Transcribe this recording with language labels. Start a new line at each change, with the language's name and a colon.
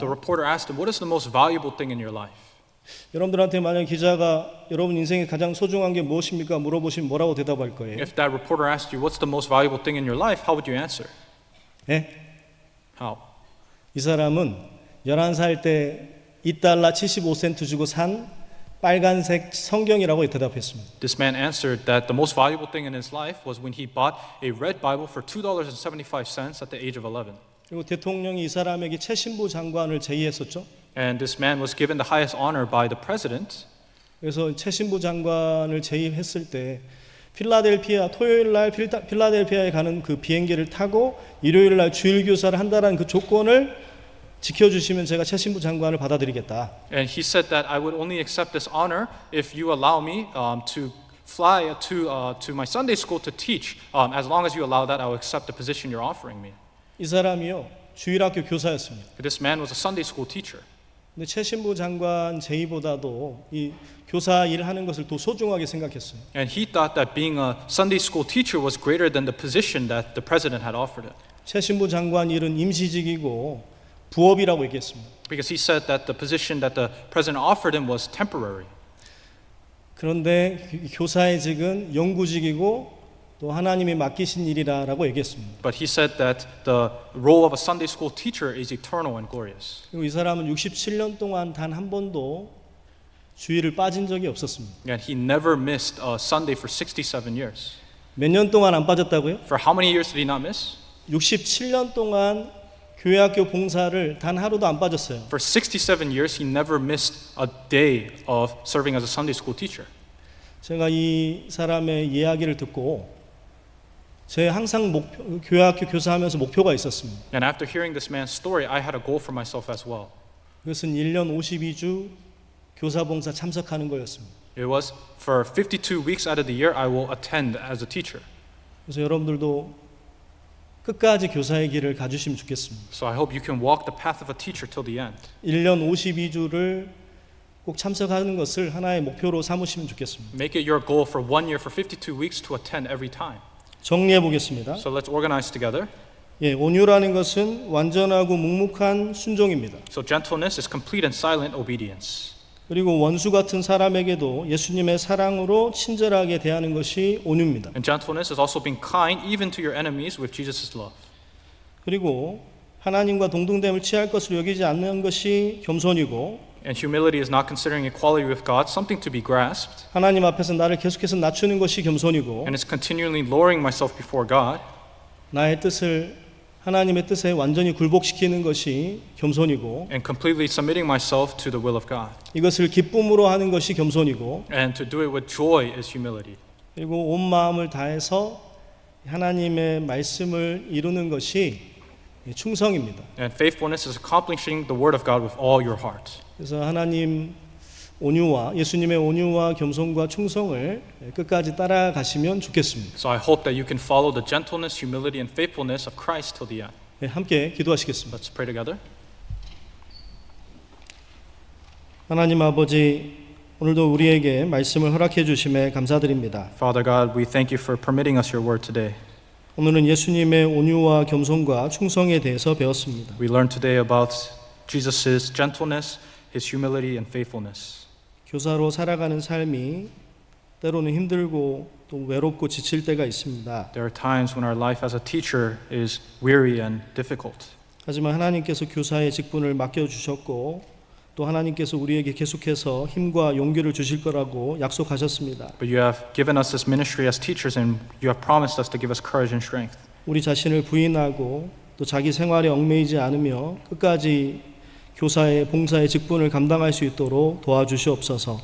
English: The reporter asked him, what is the most valuable thing in your life?
Korean: 여러분들한테 만약 기자가 여러분 인생에 가장 소중한 게 무엇입니까? 물어보시면 뭐라고 대답할 거예요?
English: If that reporter asked you, what's the most valuable thing in your life, how would you answer?
Korean: 예?
English: How?
Korean: 이 사람은 11살 때 $2 75센트 주고 산 빨간색 성경이라고 대답했습니다.
English: This man answered that the most valuable thing in his life was when he bought a red Bible for $2.75 at the age of 11.
Korean: 그리고 대통령이 이 사람에게 최신부 장관을 제의했었죠.
English: And this man was given the highest honor by the president.
Korean: 그래서 최신부 장관을 제의했을 때 필라델피아 토요일 날 필라델피아에 가는 그 비행기를 타고 일요일 날 주일 교사를 한다라는 그 조건을 지켜주시면 제가 최신부 장관을 받아들이겠다.
English: And he said that I would only accept this honor if you allow me to fly to my Sunday school to teach. As long as you allow that, I will accept the position you're offering me.
Korean: 이 사람이요 주일학교 교사였습니다.
English: This man was a Sunday school teacher.
Korean: 근데 최신부 장관 제의보다도 이 교사 일을 하는 것을 더 소중하게 생각했어요.
English: And he thought that being a Sunday school teacher was greater than the position that the president had offered him.
Korean: 최신부 장관 일은 임시직이고 부업이라고 얘기했습니다.
English: Because he said that the position that the president offered him was temporary.
Korean: 그런데 교사의 직은 영구직이고 또 하나님이 맡기신 일이라고 얘기했습니다.
English: But he said that the role of a Sunday school teacher is eternal and glorious.
Korean: 그리고 이 사람은 67년 동안 단 한 번도 주일을 빠진 적이 없었습니다.
English: And he never missed a Sunday for 67 years.
Korean: 몇 년 동안 안 빠졌다고요?
English: For how many years did he not miss?
Korean: 67년 동안 교회학교 봉사를 단 하루도 안 빠졌어요.
English: For 67 years, he never missed a day of serving as a Sunday school teacher.
Korean: 제가 이 사람의 이야기를 듣고 제 항상 교회학교 교사하면서 목표가 있었습니다.
English: And after hearing this man's story, I had a goal for myself as well.
Korean: 그것은 1년 52주 교사 봉사 참석하는 거였습니다.
English: It was for 52 weeks out of the year, I will attend as a teacher.
Korean: 그래서 여러분들도 끝까지 교사의 길을 가주시면 좋겠습니다.
English: So I hope you can walk the path of a teacher till the end.
Korean: 1년 52주를 꼭 참석하는 것을 하나의 목표로 삼으시면 좋겠습니다.
English: Make it your goal for 1 year, for 52 weeks to attend every time.
Korean: 정리해 보겠습니다.
English: So let's organize together.
Korean: 예, 온유라는 것은 완전하고 묵묵한 순종입니다.
English: So gentleness is complete and silent obedience.
Korean: 그리고 원수 같은 사람에게도 예수님의 사랑으로 친절하게 대하는 것이 온유입니다.
English: And gentleness is also being kind even to your enemies with Jesus' love.
Korean: 그리고 하나님과 동등됨을 취할 것으로 여기지 않는 것이 겸손이고
English: And humility is not considering equality with God something to be grasped,
Korean: 하나님 앞에서 나를 계속해서 낮추는 것이 겸손이고
English: and it's continually lowering myself before God,
Korean: 나의 뜻을 하나님의 뜻에 완전히 굴복시키는 것이 겸손이고
English: and completely submitting myself to the will of God.
Korean: 이것을 기쁨으로 하는 것이 겸손이고
English: And to do it with joy is humility.
Korean: 그리고 온 마음을 다해서 하나님의 말씀을 이루는 것이 충성입니다.
English: And faithfulness is accomplishing the word of God with all your heart.
Korean: 그래서 하나님 온유와 예수님의 온유와 겸손과 충성을 끝까지 따라가시면 좋겠습니다.
English: So I hope that you can follow the gentleness, humility, and faithfulness of Christ till the end.
Korean: 네, 함께 기도하시겠습니다.
English: Let's pray together.
Korean: 하나님 아버지, 오늘도 우리에게 말씀을 허락해 주심에 감사드립니다.
English: Father God, we thank you for permitting us your word today.
Korean: 오늘은 예수님의 온유와 겸손과 충성에 대해서 배웠습니다.
English: We learned today about Jesus' gentleness, his humility, and faithfulness.
Korean: 교사로 살아가는 삶이 때로는 힘들고 또 외롭고 지칠 때가 있습니다.
English: There are times when our life as a teacher is weary and difficult.
Korean: 하지만 하나님께서 교사의 직분을 맡겨주셨고 또 하나님께서 우리에게 계속해서 힘과 용기를 주실 거라고 약속하셨습니다.
English: But you have given us this ministry as teachers, and you have promised us to give us courage and strength.
Korean: 우리 자신을 부인하고 또 자기 생활에 얽매이지 않으며 끝까지 교사의 봉사의 직분을 감당할 수 있도록 도와주시옵소서.